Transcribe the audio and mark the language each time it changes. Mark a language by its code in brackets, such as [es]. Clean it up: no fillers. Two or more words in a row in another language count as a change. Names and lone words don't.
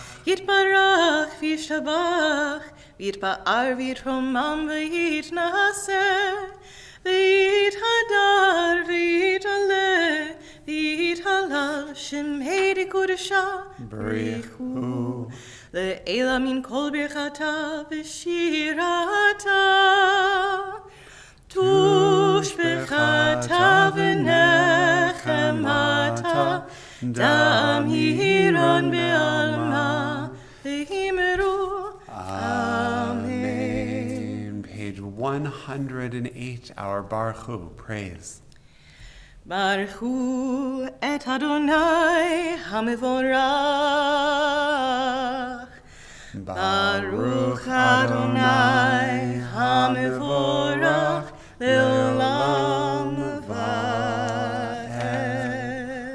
[arc] יתברך וישתבח ויתפאר ויתרומם ויתנשא ויתהדר ויתעלה ויתהלל שמה דקודשא בריך הוא לעלא מן כל ברכתא ושירתא תשבחתא ונחמתא דאמירן בעלמא ואמרו. Amen. [en] Page 108, our [he] ברוך הוא, [en] praise. [he] ברוך הוא את אדוני המבורך. ברוך אדוני המבורך לעולם ועד.